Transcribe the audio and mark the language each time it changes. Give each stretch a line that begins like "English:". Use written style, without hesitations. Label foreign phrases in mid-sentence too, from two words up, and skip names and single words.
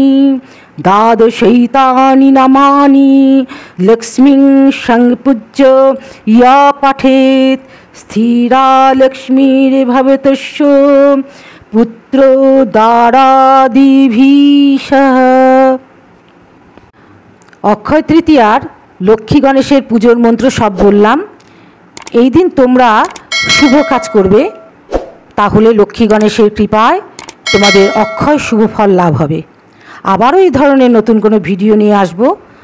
Sanskrit: द्वादशैतानि नामानि लक्ष्मीं संपूज्य या पठेत् स्थिरा लक्ष्मीर्भवतस्य पुत्रो दारादिभिषः।
Bangla: অক্ষয় তৃতীয়ার লক্ষ্মী গণেশের পুজোর মন্ত্র সব বললাম। এই দিন তোমরা শুভ কাজ করবে, তাহলে লক্ষ্মী গণেশের কৃপায় তোমাদের অক্ষয় শুভ ফল লাভ হবে। আবারও এই ধরনের নতুন কোনো ভিডিও নিয়ে আসবো।